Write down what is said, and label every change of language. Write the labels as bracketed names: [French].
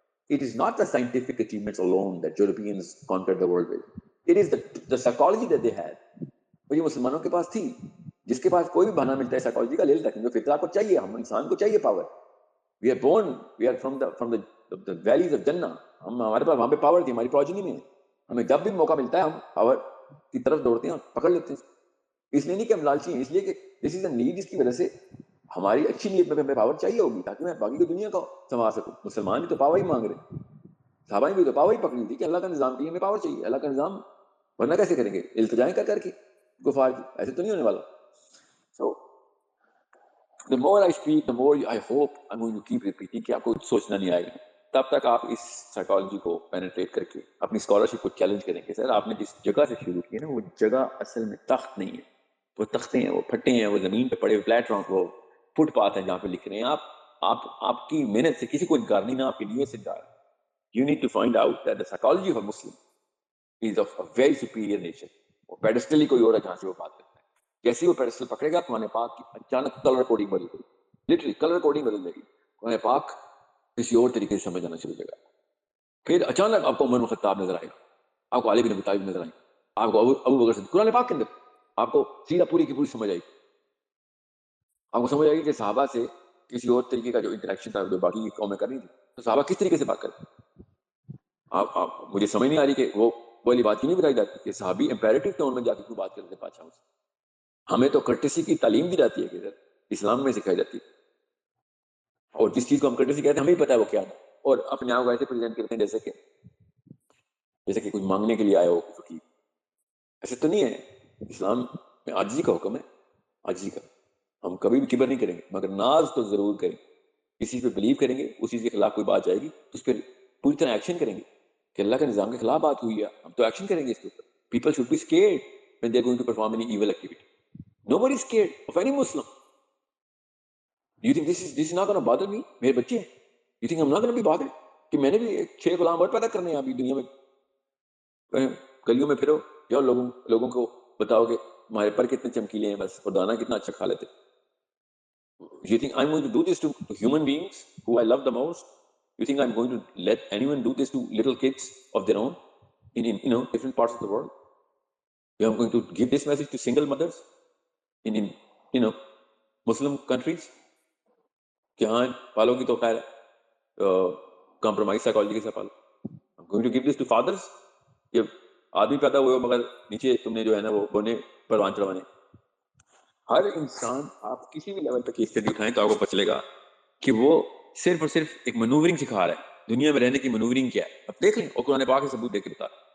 [English] It is not the scientific achievements alone that Europeans conquered the world with. It is the psychology that they had. [Urdu] وہ یہ مسلمانوں کے پاس تھی. جس کے پاس کوئی بھی بہانہ ملتا ہے سائیکالوجی کا لے لیتا ہے، کیونکہ فطرہ کو چاہیے، ہم انسان کو چاہیے power. [English] We are born, we are from the valleys of Jannah. [Urdu] ہمارے پاس وہاں پہ پاور تھی، ہماری پروجنی میں. ہمیں جب بھی موقع ملتا ہے ہم پاور کی طرف دوڑتے ہیں اور پکڑ لیتے ہیں. اس لیے نہیں کہ ہم لالچی ہیں، اس لیے کہ [English] this is a need, [Urdu] جس کی وجہ سے ہماری اچھی نیت میں ہمیں پاور چاہیے ہوگی تاکہ میں باقی کی دنیا کو سنوار سکوں. مسلمان بھی تو پاور ہی مانگ رہے، صحابہ نے بھی تو پاور ہی پکڑی تھی کہ اللہ کا نظام چاہیے، ہمیں پاور چاہیے. اللہ کا نظام ورنہ کیسے کریں گے؟ التجائیں کر کے کفار کی، ایسے تو نہیں ہونے والا. [English] So the more I speak, the more I hope I'm going to keep repeating [Urdu] کہ آپ کو سوچنا نہیں آئے گا. تب تک آپ اس سائیکالوجی کو پینیٹریٹ کر کے اپنی اسکالرشپ کو چیلنج کریں کہ سر آپ نے جس جگہ سے شروع کی ہے نا، وہ جگہ اصل میں تخت نہیں ہے، وہ تختے ہیں، وہ پھٹے ہیں، وہ زمین پہ پڑے ہوئے پلیٹ فارم، وہ فٹ پاتھ ہیں جہاں پہ لکھ رہے ہیں. آپ کی محنت سے کسی کو انکار نہیں، نہ آپ کی نیت سے انکار. [English] You need to find out that the psychology of a Muslim is of a very superior nature. [Urdu] وہ پیڈسٹل ہی کوئی اور ہے جہاں سے وہ بات کرتا ہے. جیسے ہی وہ پیڈسٹل پکڑے گا قرآن پاک کی اچانک کلر کوڈنگ بدل گئی, لٹرلی کلر کوڈنگ بدل جائے گی, قرآن پاک کسی اور طریقے سے سمجھ جانا شروع ہو جائے گا. پھر اچانک آپ کو عمر بن خطاب نظر آئے گا, آپ کو علی بن ابی طالب نظر آئے گا, آپ کو ابو بکر صدیق, قرآن پاک کے اندر آپ کو سیرہ پوری کی پوری سمجھ آئے گی. آپ کو سمجھ آئے گی کہ صحابہ سے کسی اور طریقے کا جو انٹریکشن تھا جو باقی قومیں کر رہی تھی, تو صحابہ کس طریقے سے بات کرتے ہیں. آپ مجھے سمجھ نہیں آ رہی کہ وہ والی بات کیوں نہیں بتائی جاتی کہ صحابی امپیریٹو ٹون میں جا کے کیوں بات کرتے ہیں بادشاہوں سے. ہمیں تو کرٹسی کی تعلیم دی جاتی ہے کہ اسلام میں سکھائی جاتی ہے, اور جس چیز کو ہم کرٹسی کہتے ہیں ہمیں پتہ ہے وہ کیا ہے, اور اپنے آپ کو ایسے پریزنٹ کرتے ہیں جیسے کہ کچھ مانگنے کے لیے آئے ہو فقیر. ایسے تو نہیں ہے. اسلام میں عاجزی کا حکم ہے, عاجزی کا. ہم کبھی بھی کبر نہیں کریں گے, مگر ناز تو ضرور کریں. کسی پہ بلیو کریں گے, اس چیز کے خلاف کوئی بات جائے گی تو اس پہ پوری طرح ایکشن کریں گے کہ اللہ کے نظام کے خلاف بات ہوئی ہے, ہم تو ایکشن کریں گے اس کے اوپر. [English] People should be scared when they are going to perform any evil activity. Nobody is scared of any Muslim. You think this is not going to bother me? [Urdu] میرے بچے ہیں. [English] You think I'm not going to be bothered [Urdu] کہ میں نے بھی 6 غلام اور پیدا کرنے ہیں ابھی دنیا میں. گلیوں میں پھرو, جاؤ لوگوں کو بتاؤ کہ ہمارے پر کتنے چمکیلے ہیں بس, اور دانا کتنا اچھا کھا لیتے. [English] You think I'm going to do this to human beings who I love the most? You think I'm going to let anyone do this to little kids of their own in different parts of the world? I'm going to give this message to single mothers in Muslim countries [Urdu] کہ ہاں پالو گی تو خیر compromise psychology کے ساتھ پالو. [English] I'm going to give this to fathers. [Urdu] یہ آدمی پیدا ہوئے مگر نیچے تم نے جو ہے نا وہ بونے پروان چڑھوانے. ہر انسان آپ کسی بھی لیول پہ کیس اسٹڈی اٹھائیں تو آپ کو پتہ چلے گا کہ وہ صرف اور صرف ایک منوورنگ سکھا رہا ہے. دنیا میں رہنے کی منوورنگ کیا ہے اب دیکھ لیں, اور قرآن پاک سے ثبوت دے کے بتا.